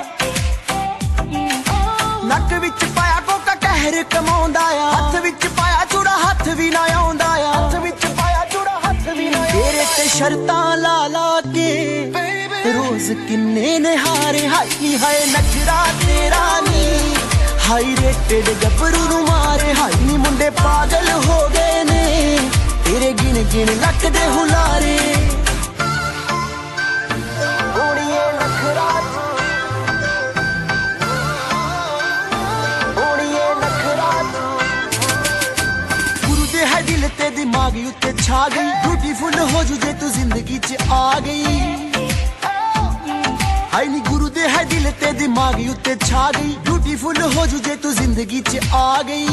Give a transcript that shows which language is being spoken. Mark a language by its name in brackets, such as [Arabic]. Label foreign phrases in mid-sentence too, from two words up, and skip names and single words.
[Punjabi] ਨੱਕ ਵਿੱਚ ਪਾਇਆ ਕੋਕਾ ਕਹਿਰ ਕਮਾਉਂਦਾ ਆ ਹੱਥ ਵਿੱਚ ਪਾਇਆ ਚੂੜਾ ਹੱਥ ਵੀ ਨਾ ਆਉਂਦਾ ਆ ਹੱਥ ਵਿੱਚ ਪਾਇਆ ਚੂੜਾ ਹੱਥ ਵੀ ਨਾ ਤੇਰੇ ਤੇ ਸ਼ਰਤਾਂ ਲਾ ਲਾ ਕੇ ਰੋਜ਼ ਕਿੰਨੇ ਨਿਹਾਰੇ ਹਾਈ ਹਾਏ ਨਖਰਾ ਤੇਰਾ ਨੀ [English] high rated [Punjabi] ਗੱਭਰੂ ਨੂੰ ਮਾਰੇ ਹਾਈ ਨੀ ਮੁੰਡੇ ਪਾਗਲ ਹੋ ਗਏ ਨੇ ਤੇਰੇ ਗਿਣ ਗਿਣ ਲੱਕ ਦੇ ਹੁਲਾਰੇ ਦਿਲ ਤੇ ਦਿਮਾਗ ਉੱਤੇ ਛਾ ਗਈ ब्यूटीफुल ਹੋ ਜੂ ਜੇ ਤੂੰ ਜ਼ਿੰਦਗੀ ਚ ਆ ਗਈ ਹਾਏ ਨੀ ਗੁਰੂ ਦੇ ਹੈ ਦਿਲ ਤੇ ਦਿਮਾਗ ਉੱਤੇ ਛਾ ਗਈ ब्यूटीफुल ਹੋ ਜੂ ਜੇ ਤੂੰ ਜ਼ਿੰਦਗੀ ਚ ਆ